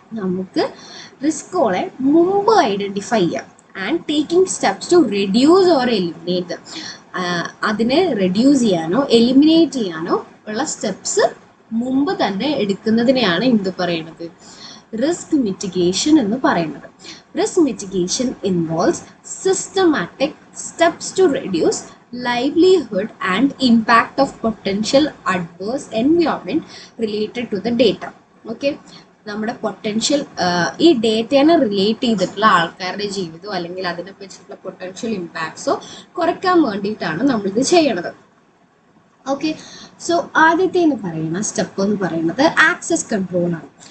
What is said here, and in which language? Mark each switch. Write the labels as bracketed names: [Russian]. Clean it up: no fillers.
[Malayalam] നമുക്ക് റിസ്കുകളെ മുമ്പ് ഐഡൻറ്റിഫൈ ചെയ്യാം. [English] And taking steps to reduce or eliminate. [Malayalam] അതിനെ റെഡ്യൂസ് ചെയ്യാനോ എലിമിനേറ്റ് ചെയ്യാനോ ഉള്ള സ്റ്റെപ്സ് മുമ്പ് തന്നെ എടുക്കുന്നതിനെയാണ് എന്ത് പറയുന്നത്, റിസ്ക് മിറ്റിഗേഷൻ എന്ന് പറയുന്നത്. [English] Risk mitigation involves systematic steps to reduce livelihood and impact of potential adverse environment related to the data. [Malayalam] Okay, നമ്മുടെ പൊട്ടൻഷ്യൽ ഈ ഡേറ്റേനെ റിലേറ്റ് ചെയ്തിട്ടുള്ള ആൾക്കാരുടെ ജീവിതമോ അല്ലെങ്കിൽ അതിനെ പറ്റിയിട്ടുള്ള പൊട്ടൻഷ്യൽ ഇമ്പാക്ട്സോ കുറയ്ക്കാൻ വേണ്ടിയിട്ടാണ് നമ്മളിത് ചെയ്യണത്. ഓക്കെ, സോ ആദ്യത്തെ എന്ന് പറയുന്ന സ്റ്റെപ്പ് എന്ന് പറയുന്നത് ആക്സസ് കൺട്രോൾ ആണ്.